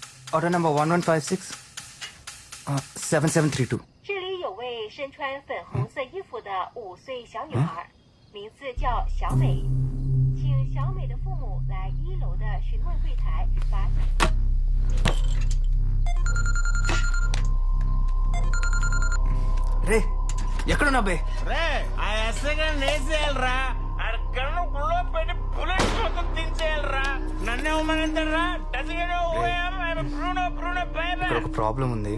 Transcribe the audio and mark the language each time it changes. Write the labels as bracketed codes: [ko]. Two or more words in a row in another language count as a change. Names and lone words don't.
[en] Order number 1156 7732. [zh] 这里有位身穿粉红色衣服的5岁小女孩，名字叫小美，请小美的父母来1楼的询问柜台把。 [te] రే ఎక్కడున్నా బే? రే ఆ ఎస్ఐ గారిని వేసేయాలరా, ఆడ కన్ను గుళ్ళో పెట్టి బుల్లెట్ మొత్తం దించేయాలరా. నన్నే ఉమ్మనంటారా? ఇక్కడ ఒక ప్రాబ్లం ఉంది.